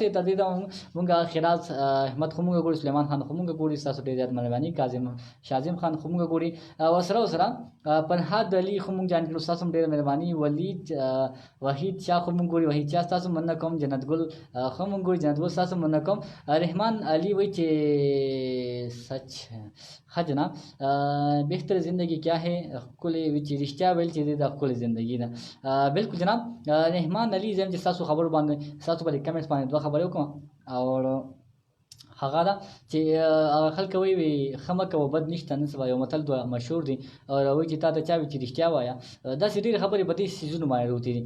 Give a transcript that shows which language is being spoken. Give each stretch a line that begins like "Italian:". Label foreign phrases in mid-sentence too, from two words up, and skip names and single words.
Pashto: تر دې مونږ خراز احمد خو مونږ ګوري سلیمان خان خو مونږ ګوري ستاسو ډېر زیات مهرباني کاظم شاظم خان خو مونږ ګوري ورسره فرهاد علي خو مونږ جان کړو ستاسو هم ډېره مهرباني. وحید شاه خو مونږ ګوري وحید شاه ستاسو مننه کوم. جنت ګل خو مونږ ګوري جنت ګل ستاسو مننه کوم. رحمان علي وایي چې سچ ښه جناب
Urdu: بهتر زندگی کیا ہے
Pashto: ښکلې وي چې رښتیا ویل چې دا ښکلې زندګي ده. بالکل جناب رحمان علي زه یم چې ستاسو خبرو باندې ستاسو په کمنټس باندې دوه خبرې وکړم اور هغه ده چې هغه خلک وایي ښه مه کوه بد نشته نن سبا یو متل دوه مشهور دي او وایي چې تا ته چا وي چې رښتیا وایه داسې ډېرې خبرې په دې څیزونو باندې روتې دي.